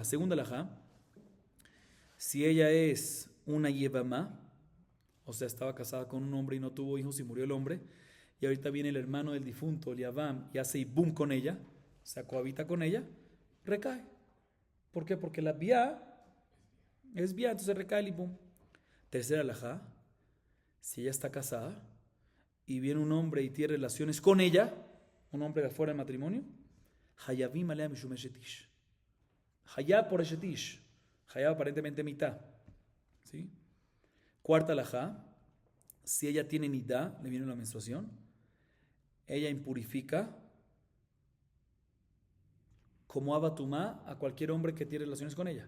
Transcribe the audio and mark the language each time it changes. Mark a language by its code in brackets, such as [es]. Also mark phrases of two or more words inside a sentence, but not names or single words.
[es] Segunda alajá, si ella es una yevamá, o sea, estaba casada con un hombre y no tuvo hijos y murió el hombre, y ahorita viene el hermano del difunto, el Yavam, y hace ibum con ella, o sea, cohabita con ella, recae. ¿Por qué? Porque la vía es vía, entonces recae el ibum. Tercera alajá, si ella está casada y viene un hombre y tiene relaciones con ella, un hombre de fuera del matrimonio, [he] חייבים עליה משום אשת איש. [es] Hayab por eshetish. Hayab aparentemente mitad. ¿Sí? Cuarta alajá, si ella tiene nidá, le viene la menstruación, ella impurifica como abatumá a cualquier hombre que tiene relaciones con ella.